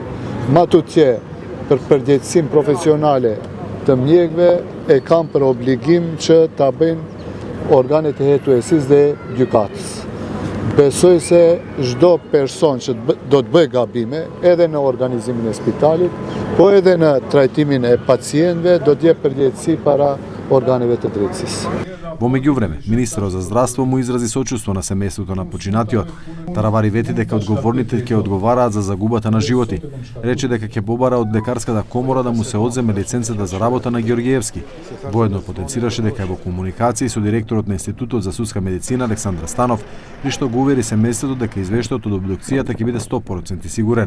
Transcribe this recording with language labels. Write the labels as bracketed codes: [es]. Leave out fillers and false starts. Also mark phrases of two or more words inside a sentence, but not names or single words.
[sq] Matutje, për përgjegjësinë profesionale të mjekëve e kanë për obligim që ta bëjnë organet e hetuesisë dhe gjykatës. Besoj se çdo person që do të bëj gabime, edhe në organizimin e spitalit, po edhe në trajtimin e pacientëve, do të jep përgjegjësi para organeve të drejtësisë. [mk] Во меѓувреме, министерот за здравство му изрази сочувство на семејството на починатиот. Таравари вети дека одговорните ќе одговараат за загубата на животи. Рече дека ќе побара од лекарската комора да му се одземе лиценцата за работа на Георгиевски. Воедно потенцираше дека е во комуникација со директорот на Институтот за судска медицина Александр Станов, при што го увери семејството дека извештајот од обдукцијата ќе биде 100% сигурен.